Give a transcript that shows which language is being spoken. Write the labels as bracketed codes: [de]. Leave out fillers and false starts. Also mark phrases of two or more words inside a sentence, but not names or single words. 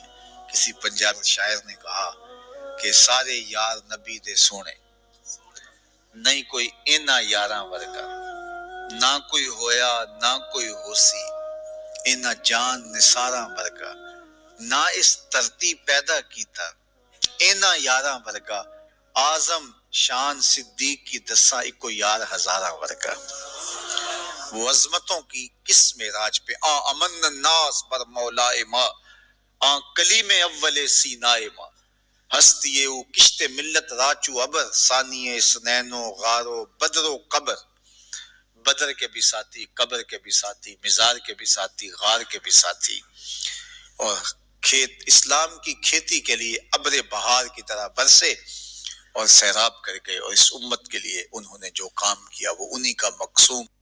[ur] کسی پنجابی شاعر نے کہا کہ [pa] سارے یار نبی دے سونے، نہیں کوئی اینا یاراں ورگا، نہ کوئی ہویا نہ کوئی ہوسی، اینا جان نثاراں ورگا، نہ اس دھرتی پیدا کیتا اینا یاراں ورگا، اعظم شان صدیق کی دساں اکو یار ہزاراں ورگا. [ur] وہ عظمتوں کی کس معراج پہ [fa] امن الناس بر مولائے ماں، کلیم اول سینائے ماں، ہستی او کشت ملت راچو ابر، ثانی سنین و غار و بدر و قبر. [ur] بدر کے بھی ساتھی، قبر کے بھی ساتھی، مزار کے بھی ساتھی، غار کے بھی ساتھی، اور اسلام کی کھیتی کے لیے ابر بہار کی طرح برسے اور سیراب کر گئے. اور اس امت کے لیے انہوں نے جو کام کیا وہ انہی کا مقصوم